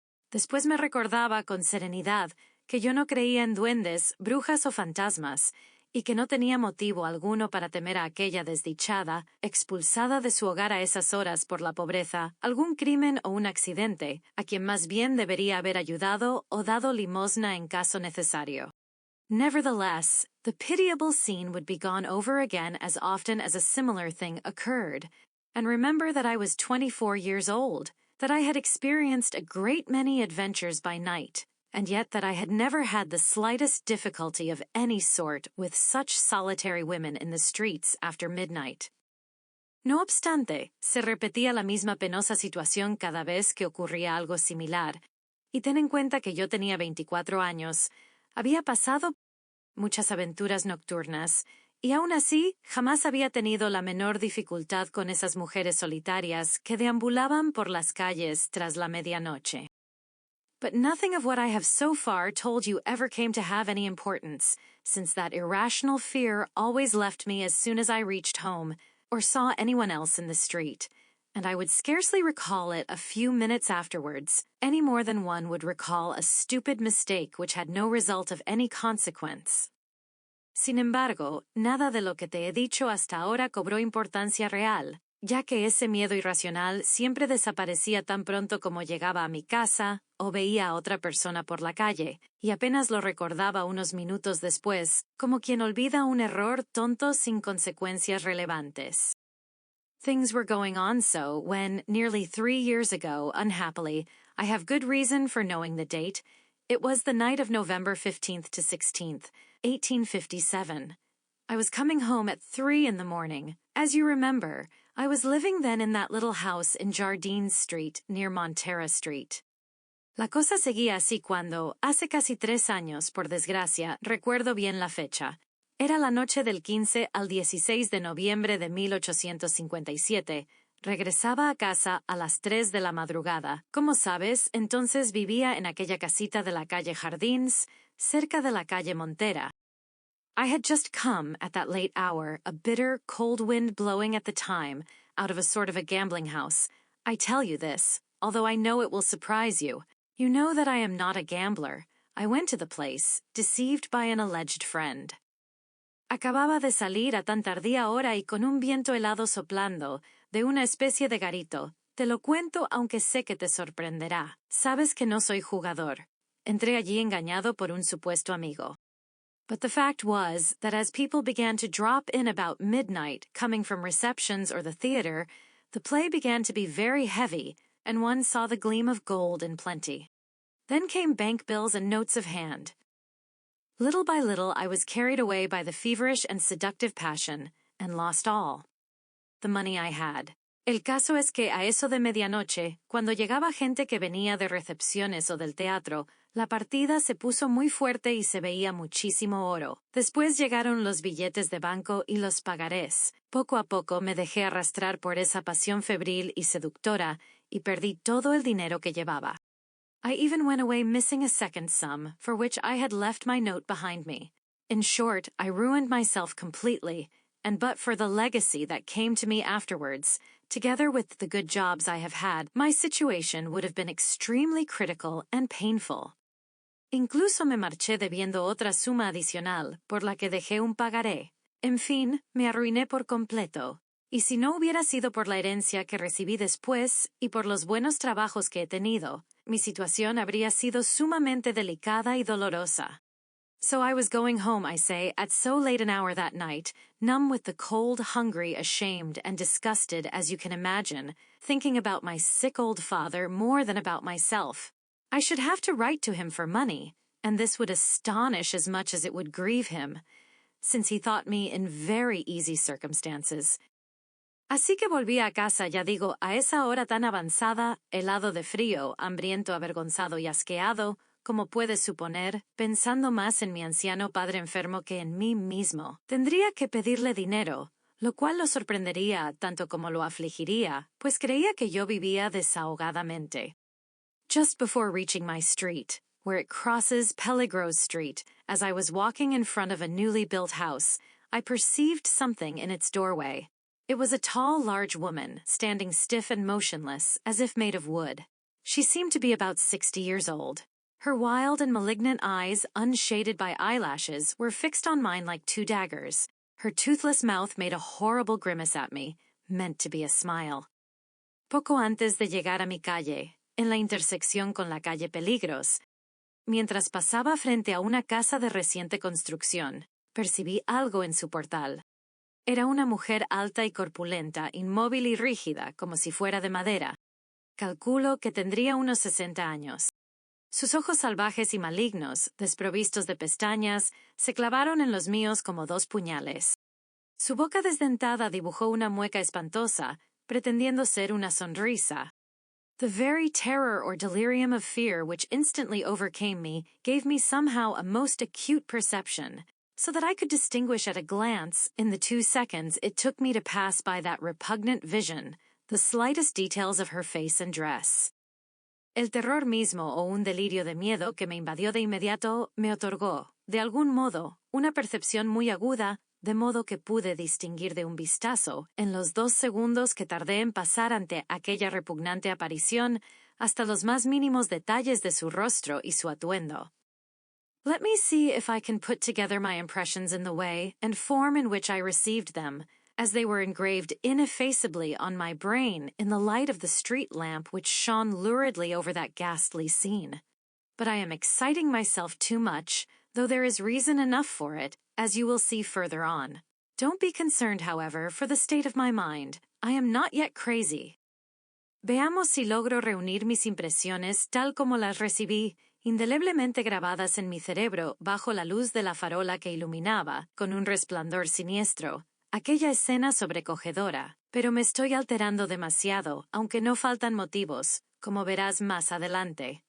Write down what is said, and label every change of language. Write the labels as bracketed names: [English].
[Spanish] Después me recordaba con serenidad que yo no creía en duendes, brujas o fantasmas, y que no tenía motivo alguno para temer a aquella desdichada, expulsada de su hogar a esas horas por la pobreza, algún crimen o un accidente, a quien más bien debería haber ayudado o dado limosna en caso necesario. [English] Nevertheless, the pitiable scene would be gone over again as often as a similar thing occurred, and remember that I was 24 years old, that I had experienced a great many adventures by night, and yet that I had never had the slightest difficulty of any sort with such solitary women in the streets after midnight. [Spanish] No obstante, se repetía la misma penosa situación cada vez que ocurría algo similar, y ten en cuenta que yo tenía 24 años, había pasado muchas aventuras nocturnas, y aún así jamás había tenido la menor dificultad con esas mujeres solitarias que deambulaban por las calles tras la medianoche. [English] But nothing of what I have so far told you ever came to have any importance, since that irrational fear always left me as soon as I reached home, or saw anyone else in the street, and I would scarcely recall it a few minutes afterwards, any more than one would recall a stupid mistake which had no result of any consequence. [Spanish] Sin embargo, nada de lo que te he dicho hasta ahora cobró importancia real, ya que ese miedo irracional siempre desaparecía tan pronto como llegaba a mi casa o veía a otra persona por la calle, y apenas lo recordaba unos minutos después, como quien olvida un error tonto sin consecuencias relevantes. [English] Things were going on so when, nearly 3 years ago, unhappily, I have good reason for knowing the date, it was the night of November 15th to 16th, 1857. I was coming home at 3 in the morning. As you remember, I was living then in that little house in Jardines Street, near Montera Street. [Spanish] La cosa seguía así cuando, hace casi 3 años, por desgracia, recuerdo bien la fecha. Era la noche del 15 al 16 de noviembre de 1857. Regresaba a casa a las 3 de la madrugada. Como sabes, entonces vivía en aquella casita de la calle Jardins, cerca de la calle Montera. [English] I had just come, at that late hour, a bitter, cold wind blowing at the time, out of a sort of a gambling house. I tell you this, although I know it will surprise you. You know that I am not a gambler. I went to the place, deceived by an alleged friend. [Spanish] Acababa de salir a tan tardía hora y con un viento helado soplando, de una especie de garito. Te lo cuento aunque sé que te sorprenderá. Sabes que no soy jugador. Entré allí engañado por un supuesto amigo. [English] But the fact was that as people began to drop in about midnight, coming from receptions or the theater, the play began to be very heavy, and one saw the gleam of gold in plenty. Then came bank bills and notes of hand. Little by little I was carried away by the feverish and seductive passion, and lost all. The money I had. [Spanish] El caso es que a eso de medianoche, cuando llegaba gente que venía de recepciones o del teatro, la partida se puso muy fuerte y se veía muchísimo oro. Después llegaron los billetes de banco y los pagarés. Poco a poco me dejé arrastrar por esa pasión febril y seductora, y perdí todo el dinero que llevaba. [English] I even went away missing a second sum, for which I had left my note behind me. In short, I ruined myself completely, and but for the legacy that came to me afterwards, together with the good jobs I have had, my situation would have been extremely critical and painful. [Spanish] Incluso me marché debiendo otra suma adicional, por la que dejé un pagaré. En fin, me arruiné por completo. Y si no hubiera sido por la herencia que recibí después y por los buenos trabajos que he tenido, mi situación habría sido sumamente delicada y dolorosa. [English] So I was going home, I say, at so late an hour that night, numb with the cold, hungry, ashamed, and disgusted as you can imagine, thinking about my sick old father more than about myself. I should have to write to him for money, and this would astonish as much as it would grieve him, since he thought me in very easy circumstances. [Spanish] Así que volví a casa, ya digo, a esa hora tan avanzada, helado de frío, hambriento, avergonzado y asqueado, como puedes suponer, pensando más en mi anciano padre enfermo que en mí mismo. Tendría que pedirle dinero, lo cual lo sorprendería tanto como lo afligiría, pues creía que yo vivía desahogadamente. [English] Just before reaching my street, where it crosses Peligros Street, as I was walking in front of a newly built house, I perceived something in its doorway. It was a tall, large woman, standing stiff and motionless, as if made of wood. She seemed to be about 60 years old. Her wild and malignant eyes, unshaded by eyelashes, were fixed on mine like 2 daggers. Her toothless mouth made a horrible grimace at me, meant to be a smile. [Spanish] Poco antes de llegar a mi calle, en la intersección con la calle Peligros, mientras pasaba frente a una casa de reciente construcción, percibí algo en su portal. Era una mujer alta y corpulenta, inmóvil y rígida, como si fuera de madera. Calculo que tendría unos 60 años. Sus ojos salvajes y malignos, desprovistos de pestañas, se clavaron en los míos como 2 puñales. Su boca desdentada dibujó una mueca espantosa, pretendiendo ser una sonrisa. [English] The very terror or delirium of fear which instantly overcame me gave me somehow a most acute perception, so that I could distinguish at a glance, in the 2 seconds it took me to pass by that repugnant vision, the slightest details of her face and dress. [Spanish] El terror mismo o un delirio de miedo que me invadió de inmediato me otorgó, de algún modo, una percepción muy aguda, de modo que pude distinguir de un vistazo, en los 2 segundos que tardé en pasar ante aquella repugnante aparición, hasta los más mínimos detalles de su rostro y su atuendo. [English] Let me see if I can put together my impressions in the way and form in which I received them, as they were engraved ineffaceably on my brain in the light of the street lamp which shone luridly over that ghastly scene. But I am exciting myself too much, though there is reason enough for it, as you will see further on. Don't be concerned, however, for the state of my mind. I am not yet crazy. [Spanish] Veamos si logro reunir mis impresiones tal como las recibí, indeleblemente grabadas en mi cerebro bajo la luz de la farola que iluminaba, con un resplandor siniestro, aquella escena sobrecogedora. Pero me estoy alterando demasiado, aunque no faltan motivos, como verás más adelante.